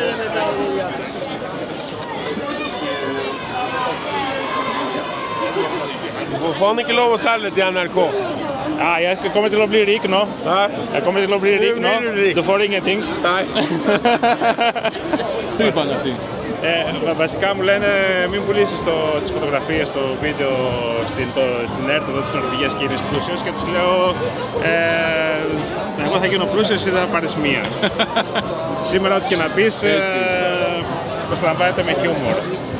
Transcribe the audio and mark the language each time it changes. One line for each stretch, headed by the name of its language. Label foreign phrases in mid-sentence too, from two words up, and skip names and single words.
Norwegian: Du får faen ikke lov å selge til NRK. Ja, jeg kommer til å bli rik nå. Nei. Jeg kommer til å bli rik nå. Du får ingenting. Nei.
Greek: Βασικά μου λένε μην πουλήσεις τις φωτογραφίες, το βίντεο στην ΕΡΤ εδώ της Νορβηγίας και είναι πλούσιος και τους λέω εγώ θα γίνω πλούσιος, εσύ θα πάρεις μία. Σήμερα ό,τι και να πεις προσλαμβάνεται με χιούμορ.